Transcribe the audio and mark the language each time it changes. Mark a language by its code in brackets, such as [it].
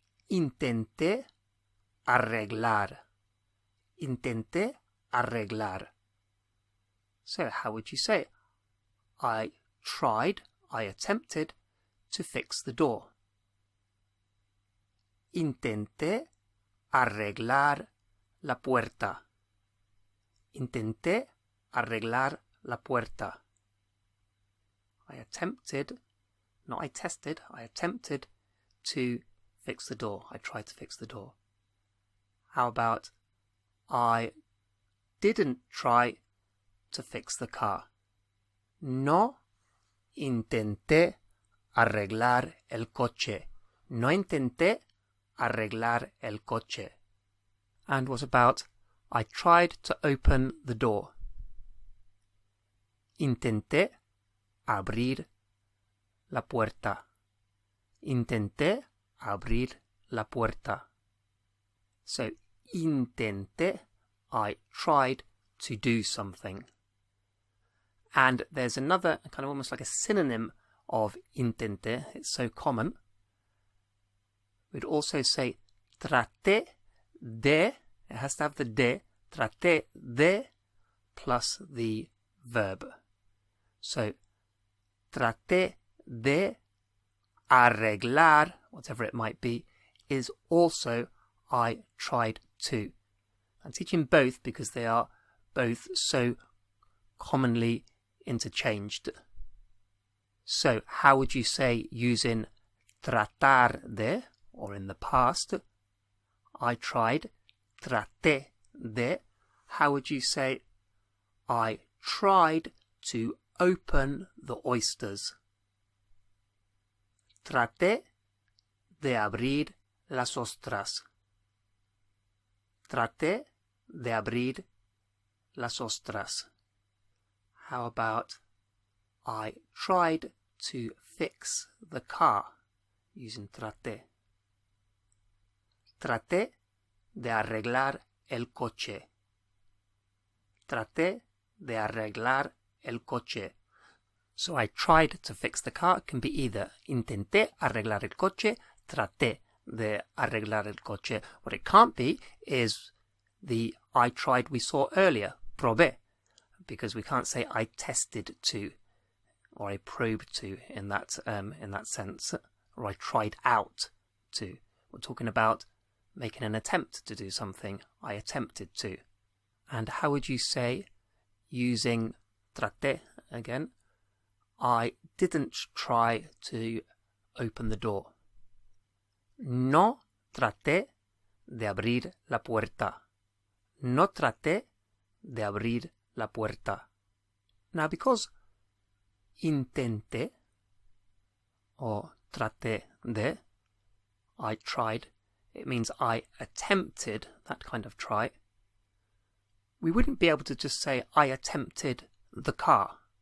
[es] Intenté arreglar. Intenté arreglar. [en] So how would you say it? I tried, I attempted to fix the door. [es] Intenté arreglar la puerta. Intenté arreglar la puerta. [en] I attempted, not I tested, I attempted to fix the door. I tried to fix the door. How about I didn't try to fix the car? [es] No intenté arreglar el coche. No intenté arreglar el coche. [en] And what about I tried to open the door? [es] Intenté abrir la puerta. Intenté abrir la puerta. [en] So, intenté, I tried to do something. And there's another kind of almost like a synonym of intenté. It's so common. We'd also say traté de. It has to have the de. Traté de plus the verb. So, [es] traté de arreglar, [en] whatever it might be, is also I tried to. I'm teaching both because they are both so commonly interchanged. So, how would you say using tratar de, or in the past, I tried, traté de, how would you say I tried to open the oysters? [es] Traté de abrir las ostras. Traté de abrir las ostras. [en] How about I tried to fix the car using traté? [es] Traté de arreglar el coche. Traté de arreglar el coche. [en] So I tried to fix the car can be either [es] intenté arreglar el coche, traté de arreglar el coche. [en] What it can't be is the I tried we saw earlier, probé, because we can't say I tested to or I probed to in that sense, or I tried out to. We're talking about making an attempt to do something. I attempted to. And how would you say, using traté again, I didn't try to open the door? [es] No traté de abrir la puerta. No traté de abrir la puerta. [en] Now, because intenté or traté de, I tried, it means I attempted, that kind of try. We wouldn't be able to just say I attempted the car.